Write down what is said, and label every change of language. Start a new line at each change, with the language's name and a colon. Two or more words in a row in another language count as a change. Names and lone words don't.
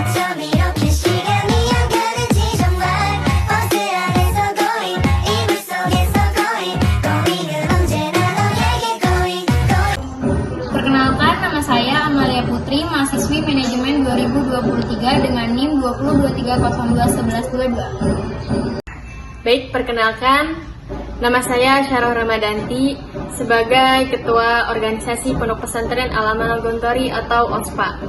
Korean: 넌 이렇게 시간이 안 가는지 정말 버스 안에서 going 이불 속에서 going 언제나 너에게 going.
Indonesian: Perkenalkan, nama saya Amalia Putri, mahasiswi Manajemen 2023 dengan NIM 2023021122. Baik, perkenalkan, nama saya Syarah Ramadanti sebagai Ketua Organisasi Pondok Pesantren Al-Amanah Gontori atau OSPA.